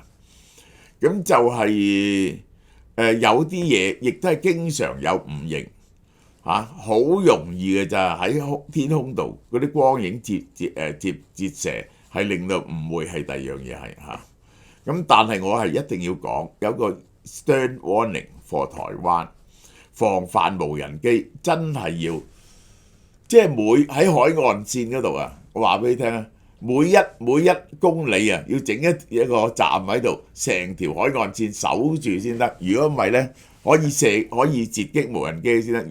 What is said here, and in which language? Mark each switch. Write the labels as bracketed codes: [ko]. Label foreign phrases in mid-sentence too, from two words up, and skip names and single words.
[yue] 咁就係有啲嘢亦都係經常有誤認。好容易嘅咋，喺天空度嗰啲光影折射，係令到誤會係第二樣嘢係嚇。咁但係我係一定要講，有個 [en] stern warning for [yue] 台灣，防範無人機真係要，即係喺海岸線嗰度啊，我話俾你聽啊，每一公里啊，要整一個站喺度，成條海岸線守住先得。如果唔係呢，可以截擊無人機先得。